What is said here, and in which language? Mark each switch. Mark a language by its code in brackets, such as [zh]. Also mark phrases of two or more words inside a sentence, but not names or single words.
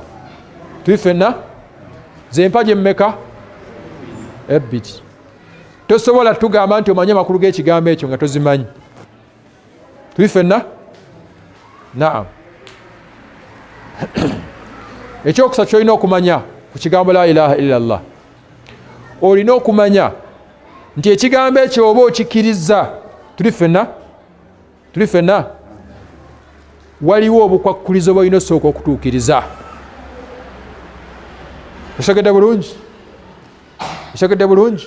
[lg] Tuli ffenna zempaji emmeka? Ebbiri. Tosobola tugamba nti omanye amakulu g'ekigambo ekyo nga tozimanyi. Tuli ffenna? Naam. Ekyokusatu kyolina okumanya ku kigambo [ar] لا إله إلا الله, [lg] olina okumanya nti ekigambo ekyo oba okikkiriza. Tuli ffenna? Tuli ffenna? Waliwo obukwakkulizo bw'olina osooka okutuukiriza. Otegedde bulungi? Otegedde bulungi?